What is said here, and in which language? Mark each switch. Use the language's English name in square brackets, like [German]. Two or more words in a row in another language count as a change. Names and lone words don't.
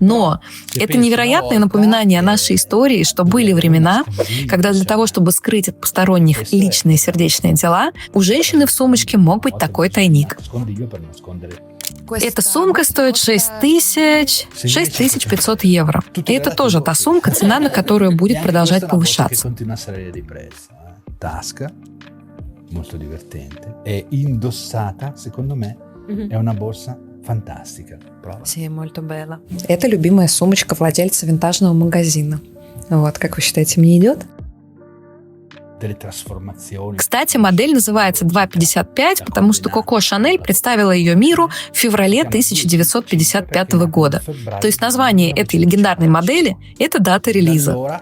[Russian] Но это невероятное напоминание о нашей истории, что были времена, когда для того, чтобы скрыть от посторонних личные сердечные дела, у женщины в сумочке мог быть такой тайник. Эта сумка стоит 6500 евро. И это тоже та сумка, цена на которую будет продолжать повышаться. [Italian] Molto divertente e indossata, secondo me, è una borsa fantastica. Prova. Sì, molto bella. [Russian] Это любимая сумочка владельца винтажного магазина. Вот, как вы считаете, мне идет? Кстати, модель называется 255, потому что Коко Шанель представила ее миру в феврале 1955 года. То есть название этой легендарной модели – это дата релиза.